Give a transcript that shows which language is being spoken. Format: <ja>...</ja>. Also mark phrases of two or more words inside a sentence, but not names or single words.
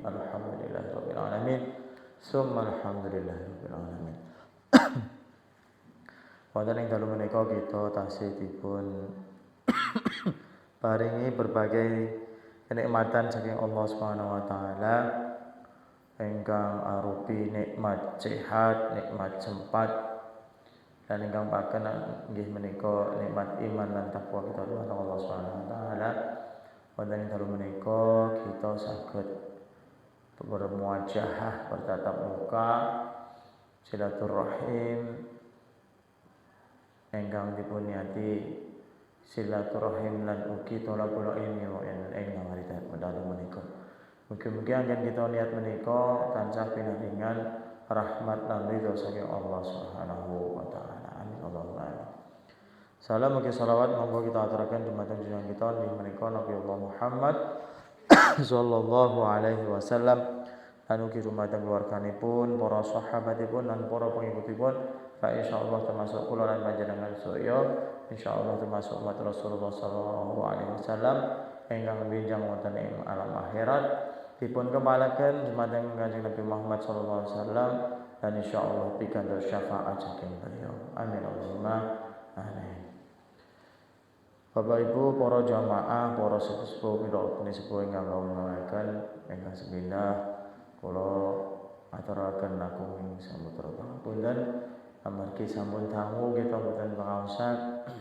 <ar>الحمد لله رب العالمين. ثم الحمد لله رب العالمين.</ar> <jv>Wonten ing dalu menika kita tasih dipun paringi</jv> <id>berbagai kenikmatan</id> <jv>saking Allah</jv> <ar>سبحانه وتعالى</ar> <jv>ingkang arupi nikmat sehat, nikmat sempat dan ingkang paken inggih menika nikmat iman lan takwa kita dumateng Allah</jv> <ar>سبحانه وتعالى.</ar> <jv>Wonten ing dalu menika kita saged bermuajahah,</jv> <id>bertatap muka,</id> <jv>silaturahim ingkang dipun niati silaturahim lan ugi</jv> <ar>طلب العلم</ar> <jv>wa ingkang harita dalu menika. Mugi-mugi anggen kita niat menika tansah pinaringan rahmat lan ridho saking Allah</jv> <ar>سبحانه وتعالى. آمين اللهم آمين.</ar> <jv>Salam ugi salawat monggo kita aturaken dumateng junjungan kita inggih menika Nabi Allah Muhammad</jv> <ar>صلى الله عليه وسلم</ar> <jv>lan ugi dumateng keluarganipun, para sahabatipun lan para pengikutipun. Fa insyaallah termasuk kula lan panjenengan sedaya, insyaallah termasuk umat Rasulullah</jv> <ar>صلى الله عليه وسلم</ar> <jv>ingkang benjang wonten ing alam akhirat dipun kembalaken dumateng Kanjeng Nabi Muhammad</jv> <ar>صلى الله عليه وسلم</ar> <jv>dan insyaallah pikantuk syafaat saking beliau.</jv> <ar>آمين اللهم آمين.</ar> <jv>Bapak Ibu para jamaah, para sepuh pira sepuh ingkang kawula ingkang sepindah kula aturaken langkung samutra pangapunten amargi sampun dangu kita boten pangaosan.</jv>